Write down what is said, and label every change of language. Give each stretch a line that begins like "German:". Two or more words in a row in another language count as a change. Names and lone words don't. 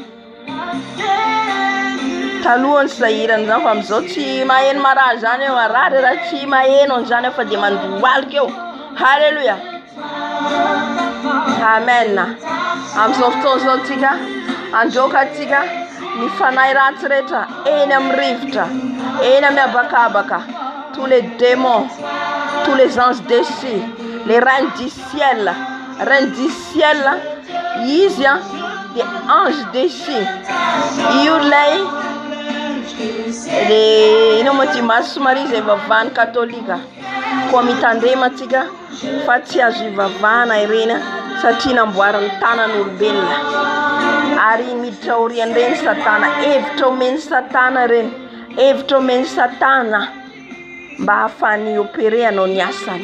Malagasy: Talohany sahirana zany fa amizao tsy maheno marary zany eo, arary raha tsy maheno zany fa dia mandohalika eo. Haleluya. Amen. Amizao fotoana zao tsika androka atsika ny fanahy ratsy rehetra eny amin'ny rivotra, eny amin'ny habakabaka,
French: tous les démons, tous les anges déchus, les reines du ciel, reines du ciel, izy des anges déchus.
Malagasy: Io lay ino moa ty maso somary zay vavahany katolika koa mitandrema atsika fa tsy azo ivavahana ireny satria namboariny tanan'olombelona ary miditra oriany reny satana, hevitra omeny satana reny, hevitra omeny satana mba hafany opere anao ny asany.